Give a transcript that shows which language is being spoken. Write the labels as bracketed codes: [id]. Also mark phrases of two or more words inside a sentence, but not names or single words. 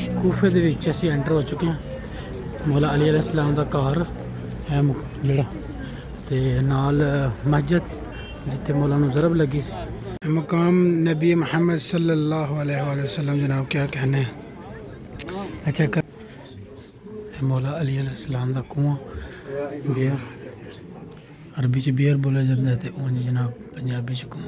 [pa] کوفے دے وچ اسیں انٹر ہو چکے ہیں۔ مولا علی علیہ السلام دا گھر ہے جیہڑا تے نال مسجد جتھے مولا نوں ضرب لگی سی. [ur] مقام نبی محمد [ar] صلى الله عليه وسلم [ur] جناب کیا کہنے ہیں. [pa] اچھا کر مولا علی علیہ السلام دا کھوہ بئر عربی چ بئر [ur] بولا جاتا ہے تو [pa] انج جناب پنجابی چ کھوہ.